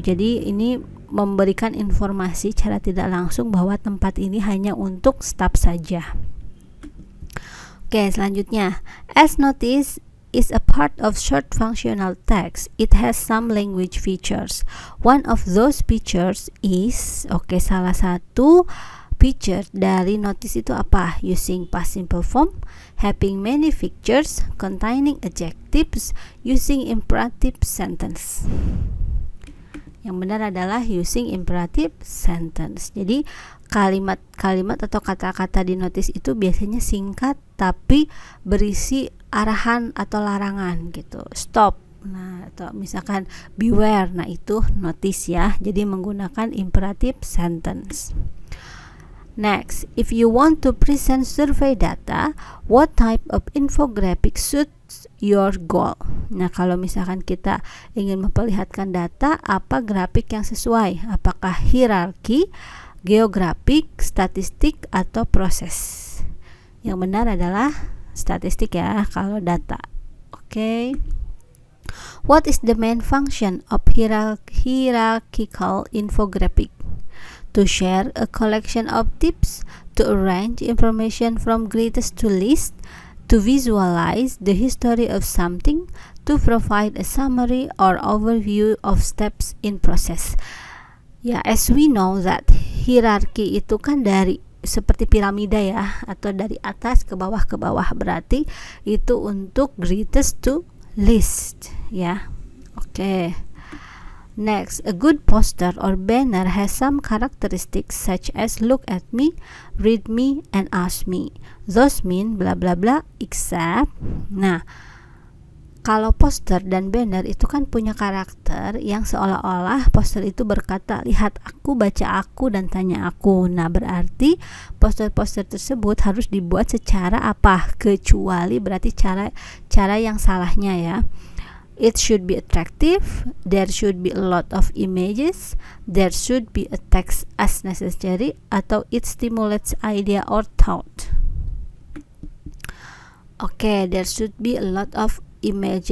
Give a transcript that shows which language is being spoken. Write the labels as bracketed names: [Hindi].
[Indonesian] Jadi ini memberikan informasi secara tidak langsung bahwa tempat ini hanya untuk stop saja. Oke, selanjutnya, [English] as notice is a part of short functional text. It has some language features. One of those features is, [Indonesian] salah satu feature dari notice itu apa? [English] Using past simple form, having many features, containing adjectives, using imperative sentence. [Indonesian] Yang benar adalah [English] using imperative sentence. [Indonesian] Jadi kalimat-kalimat atau kata-kata di notice itu biasanya singkat tapi berisi arahan atau larangan gitu. Stop. Nah, atau misalkan beware. Nah, itu notice ya. Jadi menggunakan imperative sentence. [English] Next, if you want to present survey data, what type of infographic suits your goal? [Indonesian] Nah, kalau misalkan kita ingin memperlihatkan data, apa grafik yang sesuai? Apakah hierarki, geografik, statistik, atau proses? Yang benar adalah statistik ya, kalau data. Oke. [English] What is the main function of hierarchical infographic? To share a collection of tips, to arrange information from greatest to least, to visualize the history of something, to provide a summary or overview of steps in process. [Indonesian] Ya, [English] as we know that [Indonesian] hierarki itu kan dari seperti piramida ya, atau dari atas ke bawah, berarti itu untuk [English] greatest to least [Indonesian] ya. Oke. [English] Next, a good poster or banner has some characteristics such as look at me, read me, and ask me. Those mean bla bla bla except. [Indonesian] Nah, kalau poster dan banner itu kan punya karakter yang seolah-olah poster itu berkata lihat aku, baca aku, dan tanya aku. Nah, berarti poster-poster tersebut harus dibuat secara apa? Kecuali berarti cara yang salahnya ya. [English] It should be attractive, there should be a lot of images, there should be a text as necessary, atau it stimulates idea or thought. There should be a lot of image.